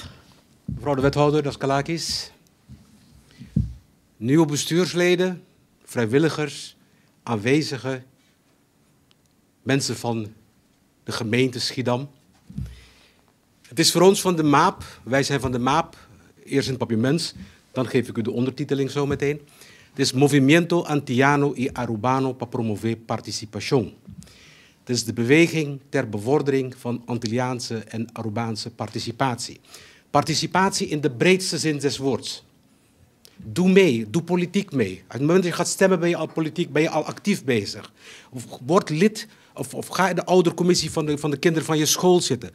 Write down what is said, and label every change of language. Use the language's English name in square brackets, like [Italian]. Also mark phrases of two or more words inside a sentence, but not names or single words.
[Dutch] Mevrouw de wethouder Daskalakis, nieuwe bestuursleden, vrijwilligers, aanwezigen, mensen van de gemeente Schiedam. Het is voor ons van de MAAP, wij zijn van de MAAP, eerst in het papiaments, dan geef ik u de ondertiteling zo meteen. Het is Movimiento Antillano y Arubano para promover participación. Het is de beweging ter bevordering van Antilliaanse en Arubaanse participatie. Participatie in de breedste zin des woords. Doe mee, doe politiek mee. Op het moment dat je gaat stemmen ben je al politiek, ben je al actief bezig. Word lid of ga in de oudercommissie van de kinderen van je school zitten.